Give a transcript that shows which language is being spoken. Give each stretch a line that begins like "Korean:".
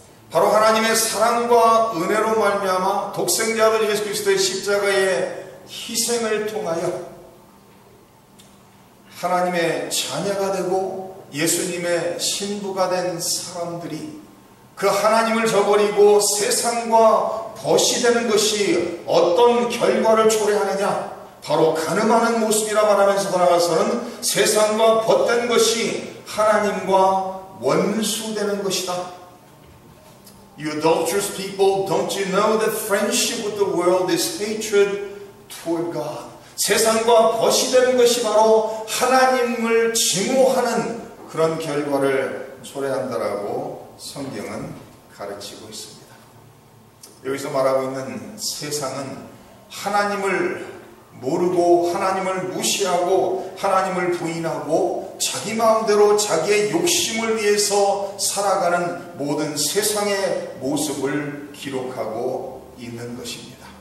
Korean: 바로 하나님의 사랑과 은혜로 말미암아 독생자 아들 예수 그리스도의 십자가의 희생을 통하여 하나님의 자녀가 되고 예수님의 신부가 된 사람들이 그 하나님을 저버리고 세상과 벗이 되는 것이 어떤 결과를 초래하느냐, 바로 간음하는 모습이라 말하면서 나아가서는 세상과 벗된 것이 하나님과 원수되는 것이다.
English: You adulterous people, don't you know that friendship with the world is hatred toward God?
Korean: 세상과 벗이 되는 것이 바로 하나님을 증오하는 그런 결과를 초래한다라고 성경은 가르치고 있습니다. 여기서 말하고 있는 세상은 하나님을 모르고 하나님을 무시하고 하나님을 부인하고 자기 마음대로 자기의 욕심을 위해서 살아가는 모든 세상의 모습을 기록하고 있는 것입니다.